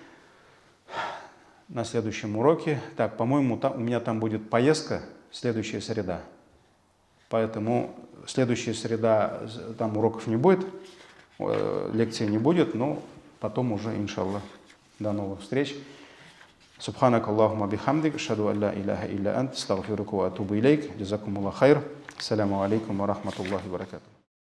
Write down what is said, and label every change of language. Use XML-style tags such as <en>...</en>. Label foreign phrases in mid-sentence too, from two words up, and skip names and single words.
<ru>Так, по-моему, у меня там будет поездка следующая среда. Поэтому следующая среда, там уроков не будет, лекции не будет, но потом уже, иншаллах, до новых встреч.</ru> <ar>سبحانك اللهم بحمدك، أشهد أن لا إله إلا أنت، أستغفرك وأتوب إليك، جزاكم الله خير. السلام عليكم ورحمة الله وبركاته.</ar>